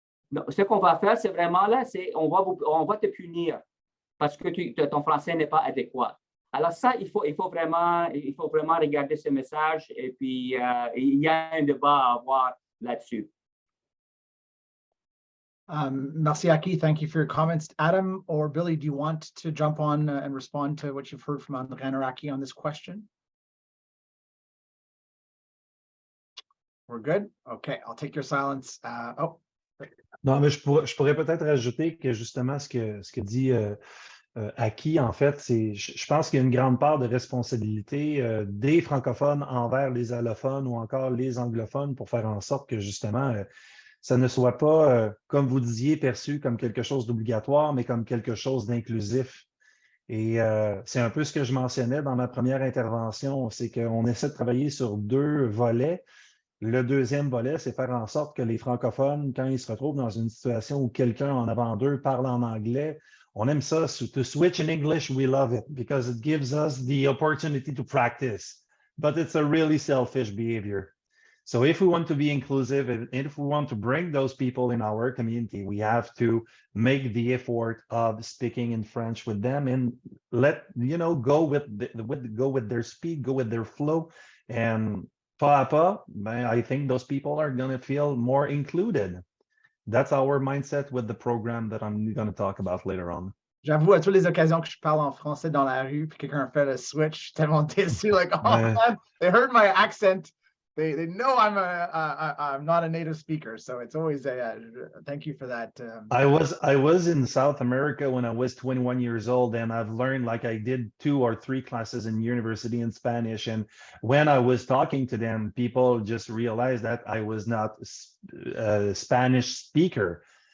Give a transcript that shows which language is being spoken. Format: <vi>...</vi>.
<fr>Non, ce qu'on va faire, c'est vraiment là, on va te punir parce que ton français n'est pas adéquat. Alors ça, il faut vraiment regarder ce message et puis il y a un débat à avoir là-dessus. Merci, Aki.</fr> <en>Thank you for your comments. Adam or Billy, do you want to jump on and respond to what you've heard from Andréanne or Aki on this question? We're good? Okay, I'll take your silence.</en> <fr>Non, mais je pourrais peut-être ajouter que justement ce que dit Aki, en fait, je pense qu'il y a une grande part de responsabilité des francophones envers les allophones ou encore les anglophones pour faire en sorte que justement ça ne soit pas, comme vous disiez, perçu comme quelque chose d'obligatoire, mais comme quelque chose d'inclusif. Et c'est un peu ce que je mentionnais dans ma première intervention, c'est qu'on essaie de travailler sur deux volets. Le deuxième volet, c'est faire en sorte que les francophones, quand ils se retrouvent dans une situation où quelqu'un en avant d'eux parle en anglais, on aime ça.</fr> <en>To switch in English, we love it because it gives us the opportunity to practice. But it's a really selfish behavior. So if we want to be inclusive and if we want to bring those people in our community, we have to make the effort of speaking in French with them and go with their speed, go with their flow, and</en> <fr>pas à pas,</fr> <en>I think those people are going to feel more included. That's our mindset with the program that I'm going to talk about later on.</en> <fr>J'avoue, à toutes les occasions que je parle en français dans la rue, puis quelqu'un fait le switch, je suis tellement déçu,</fr> <en>like, oh man, they heard my accent. They know I'm not a native speaker, so it's always thank you for that. I was in South America when I was 21 years old, and I've learned, like, I did 2 or 3 classes in university in Spanish, and when I was talking to them, people just realized that I was not a Spanish speaker.</en>